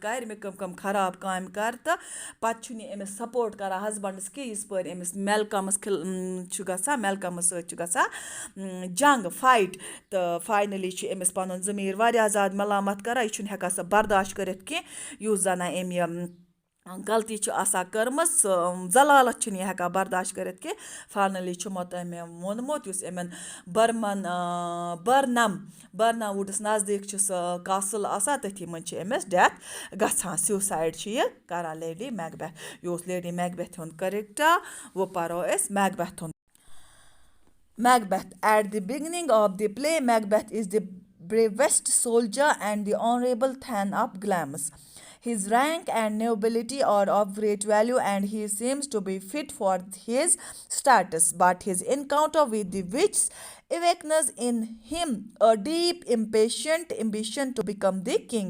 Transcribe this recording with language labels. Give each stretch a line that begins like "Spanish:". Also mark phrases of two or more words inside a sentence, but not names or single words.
Kashmiri: کَرِ مےٚ کَم خراب کامہِ کَرِ تہٕ پَتہٕ چھُنہٕ یہِ أمِس سپوٹ کَران ہَسبَنٛڈَس کینٛہہ یِژ پٲرۍ أمِس میلکَمَس چھُ گژھان میلکَمَس سۭتۍ چھُ گژھان جنٛگ فایٹ تہٕ فاینٔلی چھِ أمِس پَنُن ضمیٖر واریاہ زیادٕ ملامت کَران یہِ چھُنہٕ ہٮ۪کان سۄ برداشت کٔرِتھ کینٛہہ یُس زَنہ أمۍ یہِ غلطی چھِ آسان کٔرمٕژ ذلالت چھِنہٕ یہِ ہٮ۪کان برداشت کٔرِتھ کینٛہہ فاینٔلی چھُمو تۄہہِ مےٚ ووٚنمُت یُس یِمَن بٔرنَم وُڈَس نزدیٖک چھُ سُہ کاسٕل آسان تٔتھی منٛز چھِ أمِس ڈٮ۪تھ گژھان سیوٗسایڈ چھِ یہِ کَران لیڈی میکبیتھ یہِ اوس لیڈی میکبیتھ ہُنٛد کَریکٹر وۄنۍ پَرو أسۍ میکبیتھ ہُنٛد Macbeth.
English: At the beginning of the play, Macbeth is the bravest soldier and the honorable Thane of Glamis. His rank and nobility are of great value and he seems to be fit for his status. But his encounter with the witch awakens in him a deep, impatient ambition to become the king.